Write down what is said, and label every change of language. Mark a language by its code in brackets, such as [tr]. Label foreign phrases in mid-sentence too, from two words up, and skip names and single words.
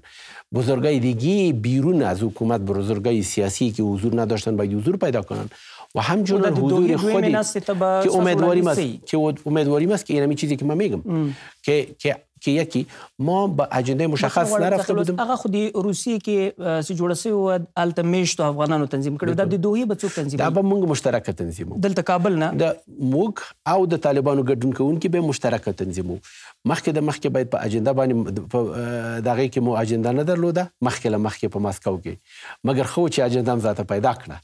[fa] بزرگای دیگه بیرون از حکومت، بزرگای سیاسی که حضور نداشتن باید حضور پیدا کنن و همچنان حضور خودی که امیدواریم است که این همین چیزی که من میگم که یکی ما با اجنده مشخص نرفته بودیم. [ps] هغه خو د روسیې کې چې جوړه سوې وه هلته میشتو افغانانو تنظیم کړی، دا د دوحې به څوک تنظیم؟ دا به موږ مشترکه تنظیمو. دلته کابل نه د موږ او د طالبانو ګډون کوونکي به مشترکه تنظیمو. مخکې باید په اجنده باندې په دغه کې مو اجنده نه درلوده، مخکې په ماسکو کې، مګر خو چې اجنده هم ذاته پیدا کړه.